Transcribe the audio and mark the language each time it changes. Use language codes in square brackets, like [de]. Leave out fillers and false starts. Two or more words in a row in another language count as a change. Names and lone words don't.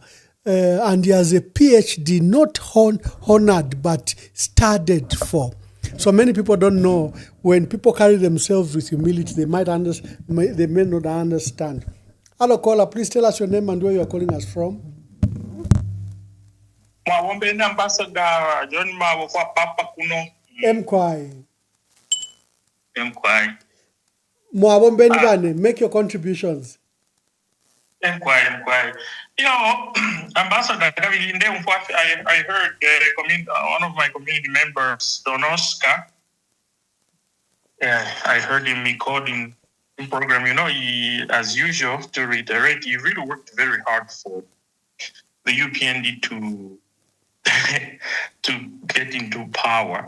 [en] And he has a PhD, not honored, but studied for. So many people don't know when people carry themselves with humility, they may not understand. Hello, caller. Please tell us your name and where you are calling us from. [ny] Mwawombe ambassador John Mawo kwa papa kuno. Mkwai. Mkwai. Mwawombe Nibane, [en] make your contributions. Mkwai. You know, Ambassador, I heard one of my community members, Don Oscar. I heard him recording the program. You know, he, as usual, to reiterate, he really worked very hard for the UPND to get into power.